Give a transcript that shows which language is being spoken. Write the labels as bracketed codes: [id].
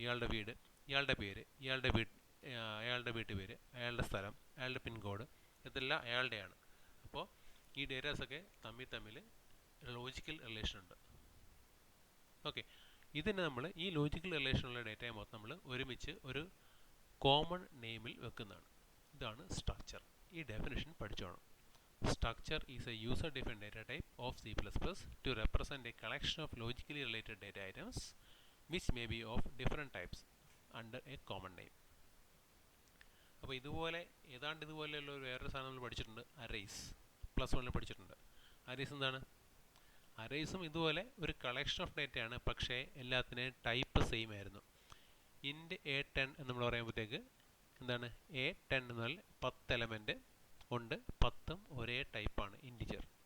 [ml] ഇയാളുടെ വീട്, ഇയാളുടെ പേര്, അയാളുടെ വീട്ടുപേര്, അയാളുടെ സ്ഥലം, അയാളുടെ പിൻകോഡ്, ഇതെല്ലാം അയാളുടെയാണ്. അപ്പോൾ ഈ ഡേറ്റാസൊക്കെ തമ്മിൽ ലോജിക്കൽ റിലേഷൻ ഉണ്ട്. ഓക്കെ, ഇതിന് നമ്മൾ ഈ ലോജിക്കൽ റിലേഷനുള്ള ഡേറ്റയെ മൊത്തം നമ്മൾ ഒരുമിച്ച് ഒരു കോമൺ നെയിമിൽ വെക്കുന്നതാണ്. ഇതാണ് സ്ട്രക്ചർ. ഈ definition പഠിച്ചോണം. [en] Structure is a user-defined data type of C++ to represent a collection of logically related data items which may be of different types under a common name. [ml] അപ്പോൾ ഇതുപോലെയുള്ള വേറൊരു സാധനം നമ്മൾ പഠിച്ചിട്ടുണ്ട്, അറേസ്. +1 പഠിച്ചിട്ടുണ്ട്. അറേസ് എന്താണ്? അറേസും ഇതുപോലെ ഒരു കളക്ഷൻ ഓഫ് ഡേറ്റയാണ്, പക്ഷേ എല്ലാത്തിനെയും ടൈപ്പ് സെയിം ആയിരുന്നു. ഇൻറ്റ് A10 എന്ന് നമ്മൾ പറയുമ്പോഴത്തേക്ക് എന്താണ്, A10 എന്നാൽ 10 എലമെൻറ്റ് ഉണ്ട്, 10ഉം ഒരേ ടൈപ്പാണ്, ഇൻറ്റിജർ.